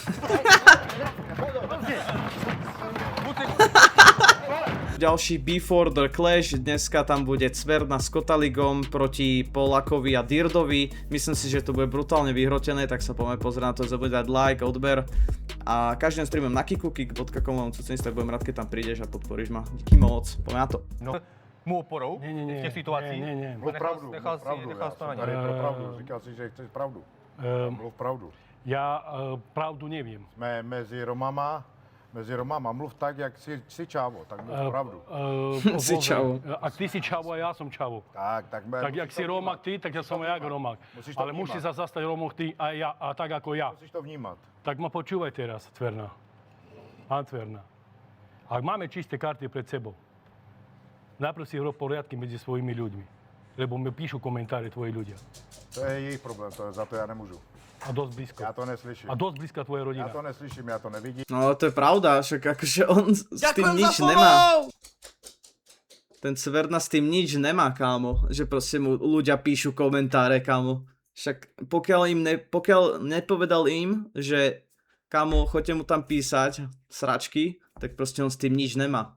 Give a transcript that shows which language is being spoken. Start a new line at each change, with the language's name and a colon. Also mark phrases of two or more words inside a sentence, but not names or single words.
Slovak: Ďalší
English: Before the Clash,
Slovak: dneska tam bude Cverna s Kotaligom proti Polakovi a Dirdovi. Myslím si, že to bude brutálne vyhrotené, tak sa poďme pozrieť na to, zabudť dať like, odber. A každým streamem na Kiku, kik.com, tak budem rád, keď tam prídeš a podporíš ma. Díky moc, poďme na to.
Czech: No, mu oporou v těch situacích? Ne. Mluv pravdu, Nechal to na něj. Tady pro pravdu, říkal si, že chceš pravdu. Mluv pravdu.
Slovak: Ja pravdu neviem.
Czech: Jsme mezi Romama, mluv tak, jak si čávo, tak mluv pravdu.
Slovak: Si čavo. Ak ty si čavo a ja som čavo. Tak Jak si Romak ty, tak ja som jak Romak. Ale musíš sa zastať Romok ty a ja, a tak ako ja.
Czech: Musíš to vnímat.
Slovak: Tak ma počúvaj teraz, Cverna. Antverna. Ak máme čisté karty pred sebou, najprv si rob poriadky medzi svojimi ľuďmi. Lebo mi píšu komentáre tvoji ľudia.
Czech: To je jejich problém, za to já nemůžu.
Slovak: A dosť blízko.
Czech: Já to neslyším.
Slovak: A dosť blízka tvoje rodina.
Czech: Já to neslyším, já to nevidím.
Slovak: No ale to je pravda, však akože on s tým nič nemá. Ten Cverna s tým nič nemá, kámo. Že proste mu ľudia píšu komentáre, kámo. Však pokiaľ nepovedal im, že kámo, choďte mu tam písať sračky, tak proste on s tým nič nemá.